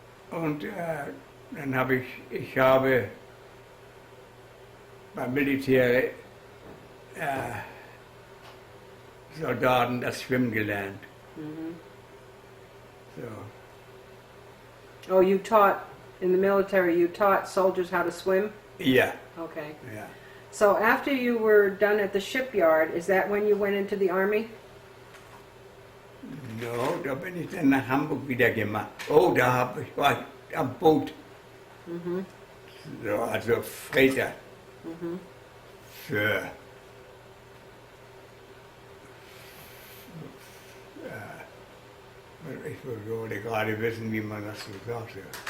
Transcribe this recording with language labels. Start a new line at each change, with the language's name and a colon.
German: Und dann habe ich habe beim Militär Soldaten das Schwimmen gelernt. Mhm. So.
English: Oh, you taught in the military. You taught soldiers how to swim.
German: Ja,
English: Okay.
German: ja.
English: So after you were done at the shipyard, is that when you went into the army?
German: No, da bin ich dann nach Hamburg wieder gemacht. Oh, war ich am Boot. Mhm. So, also Freighter. Mhm. Für ich wollte gerade wissen, wie man das so sagt. Ja.